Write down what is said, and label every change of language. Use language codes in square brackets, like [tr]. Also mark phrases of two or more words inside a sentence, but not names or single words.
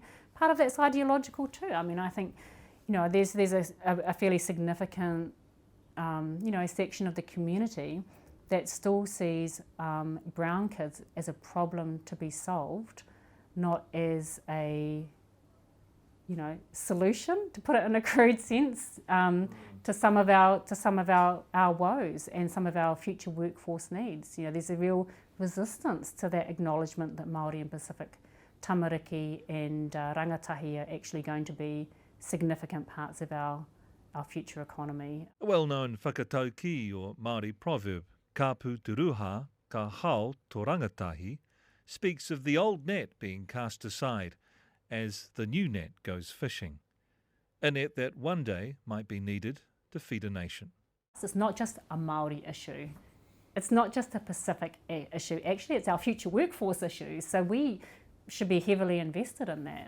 [en] Part of that's ideological too. I mean, I think, you know, there's a fairly significant, section of the community that still sees brown kids as a problem to be solved, not as a, solution, to put it in a crude sense, to some of our woes and some of our future workforce needs. You know, there's a real resistance to that acknowledgement that Māori and Pacific tamariki and rangatahi are actually going to be significant parts of our future economy. A well-known whakatauki or Māori proverb, [mi] ka pu te ruha, ka hao tō rangatahi, [en] speaks of the old net being cast aside as the new net goes fishing, a net that one day might be needed to feed a nation. It's not just a Māori issue. It's not just a Pacific issue. Actually, it's our future workforce issue. So we should be heavily invested in that.